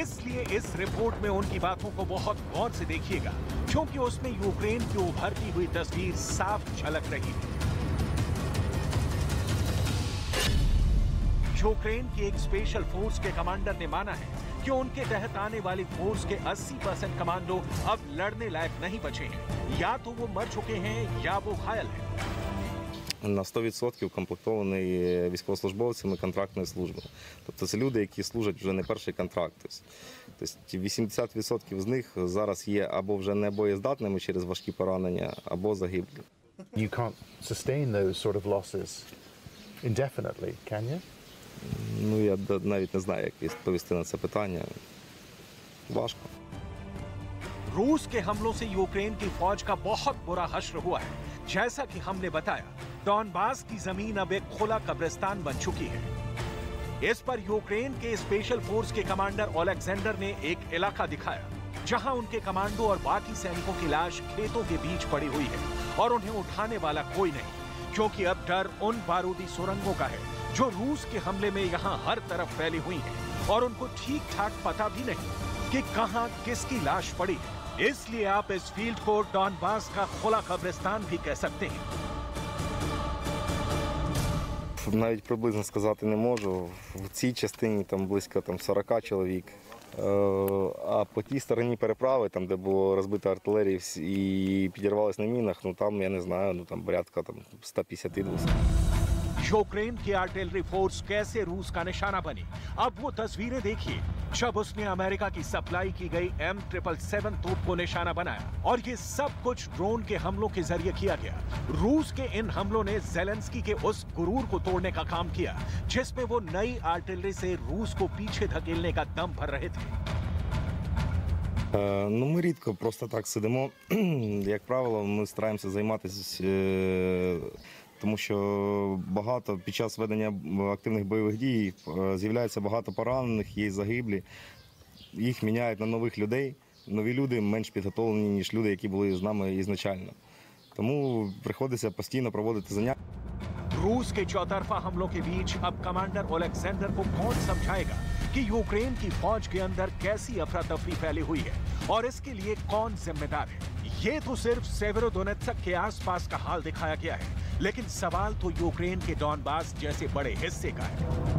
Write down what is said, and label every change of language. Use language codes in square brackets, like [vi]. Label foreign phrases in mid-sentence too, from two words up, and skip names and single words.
[hi] इसलिए इस रिपोर्ट में उनकी बातों को बहुत गौर से देखिएगा, क्योंकि उसमें यूक्रेन की उभरती हुई तस्वीर साफ झलक रही है। यूक्रेन की एक [en] special force [hi] के कमांडर ने माना है कि उनके तहत आने वाली फोर्स के 80% कमांडो अब लड़ने लायक नहीं बचे हैं। या तो वो मर चुके हैं या वो घायल हैं। [uk] На 100% укомплектований військовослужбовцями контрактної служби. Тобто це люди, які служать вже не перший контракт. Тобто 80% з них зараз є або вже небоєздатними через важкі поранення, або загиблі. [en] You can't sustain those sort of losses indefinitely, can you? [uk] Ну, я навіть не знаю, як відповісти на це питання. Важко. [hi] रूस के हमलों से यूक्रेन की फौज का बहुत बुरा हश्र हुआ है। जैसा कि हमने बताया, डॉनबास की जमीन अब एक खुला कब्रिस्तान बन चुकी है। इस पर यूक्रेन के [en] special force [hi] के कमांडर ओलेक्जेंडर ने एक इलाका दिखाया जहां उनके कमांडो और बाकी सैनिकों की लाश खेतों के बीच पड़ी हुई है और उन्हें उठाने वाला कोई नहीं, क्योंकि अब डर उन बारूदी सुरंगों का है जो रूस के हमले में यहां हर तरफ फैली हुई हैं और उनको ठीक ठाक पता भी नहीं कि कहां किसकी लाश पड़ी है। इसलिए आप इस फील्ड को डॉनबास का खुला कब्रिस्तान भी कह सकते हैं। [uk] Навіть приблизно сказати не можу. В цій частині там близько 40 чоловік. А по тій стороні переправи, там де було розбито артилерію і підірвалися на мінах, ну там я не знаю, ну там порядка 150-200. [hi] यूक्रेन की [en] artillery force [hi] कैसे रूस का निशाना बनी, अब वो तस्वीरें देखिए जब उसने अमेरिका की सप्लाई की गई M777 तोप को निशाना बनाया। और ये सब कुछ ड्रोन के हमलों के जरिए किया गया। रूस के इन हमलों ने जेलेंस्की के उस गुरूर को तोड़ने का काम किया जिसमें वो नई आर्टिलरी से रूस को पीछे धकेलने का दम भर रहे थे। [uk] Ну, ми рідко просто так сидимо. Як правило, ми стараємося займатися, тому що багато під час ведення активних бойових дій з'являється багато поранених, є загиблі. Їх міняють на нових людей. Нові люди менш підготовлені, ніж люди, які були з нами ізначально. Тому приходиться постійно проводити заняття. [hi] रूस के चौतरफा हमलों के बीच अब कमांडर ओलेक्जेंडर को कौन समझाएगा कि यूक्रेन की फौज के अंदर कैसी अफरा तफरी फैली हुई है और इसके लिए कौन जिम्मेदार है। ये तो सिर्फ सेवेरोडोनेत्स्क के आसपास का हाल दिखाया गया है, लेकिन सवाल तो यूक्रेन के डॉनबास जैसे बड़े हिस्से का है।